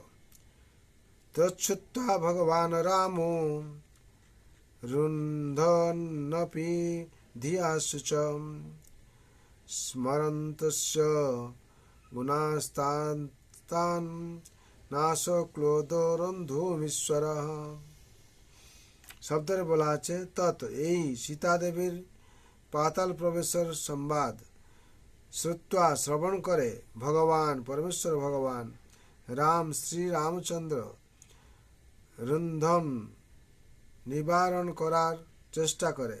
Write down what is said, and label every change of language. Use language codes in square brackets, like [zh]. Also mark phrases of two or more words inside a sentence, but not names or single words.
[sa] तच्छ्रुत्वा भगवान् रामो रुन्धन्नपि धियासु च स्मरन्तस्य गुणास्तान् नाशक्लोदरन्धुमीश्वरः। [bn] শব্দরে বলা আছে তৎ এই সীতাদেবীর পাতাল প্রবেশের সংবাদ শ্রুত্বা শ্রবণ করে ভগবান পরমেশ্বর ভগবান রাম শ্রী রামচন্দ্র রুন্ধন নিবারণ করার চেষ্টা করে।